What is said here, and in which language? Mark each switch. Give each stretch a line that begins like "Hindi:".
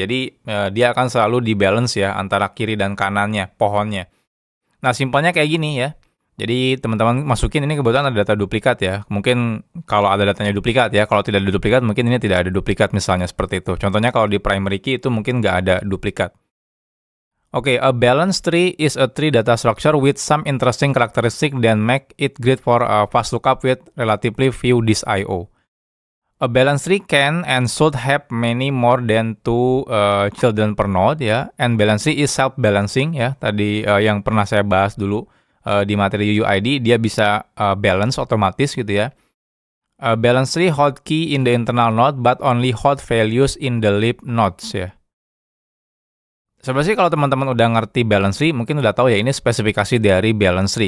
Indonesian: Jadi dia akan selalu di-balance ya antara kiri dan kanannya, pohonnya. Nah, simpelnya kayak gini ya. Jadi teman-teman masukin ini kebetulan ada data duplikat ya. Mungkin kalau ada datanya duplikat ya, kalau tidak ada duplikat mungkin ini tidak ada duplikat misalnya seperti itu. Contohnya kalau di primary key itu mungkin nggak ada duplikat.
English: Oke, a balance tree is a tree data structure with some interesting characteristic that make it great for a fast lookup with relatively few disk I/O. A balance tree can and should have many more than two children per node ya. And balance tree is self-balancing ya.
Indonesian: Tadi yang pernah saya bahas dulu di materi UUID, dia bisa balance otomatis gitu ya.
English: Balance tree hold key in the internal node but only hold values in the leaf nodes ya.
Indonesian: Sebenarnya kalau teman-teman udah ngerti balance tree, mungkin udah tahu ya ini spesifikasi dari balance tree.